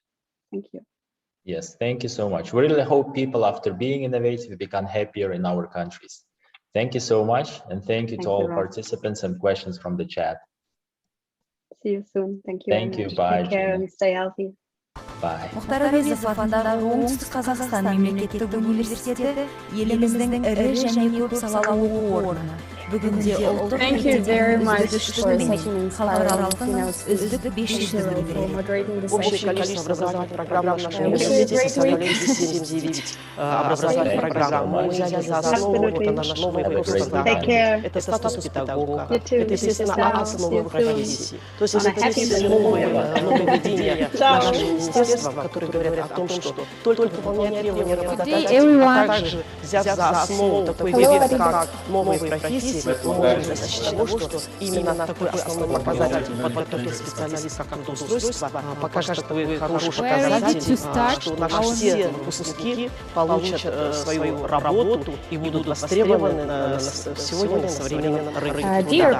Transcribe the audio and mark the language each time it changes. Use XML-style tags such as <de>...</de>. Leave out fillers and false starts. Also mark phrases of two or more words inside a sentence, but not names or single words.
<en>Thank you. Yes, thank you so much. We really hope people, after being innovative, become happier in our countries. Thank you so much, and thank you to all participants and questions from the chat. See you soon. Thank you. Thank you. Bye. Take care and stay healthy. Bye.</en> <kk>Мұхтар Әуезов атындағы Оңтүстік Қазақстан мемлекеттік университеті еліміздің ірі және көп салалы оқу орны. Бүгінде ұлттық халықаралық үздік 500</kk> <ru>Общее количество образовательных программ в нашем университете составляет 79 образовательных программ. Мы взяли за основу это наш новый профессиональный. Это статус педагога, это, естественно, основы профессии. То есть это нововведения нашего министерства, которые говорят о том, что только выполнять требования работодателя, а также взяв за основу такой вид, как новые профессии, мы можем достичь того, что именно такой основной показатель подготовки специалистов как трудоустройства покажет такой хороший показатель, что наши все выпускники получат свою работу и будут востребованы сегодня на современном рынке труда.</ru>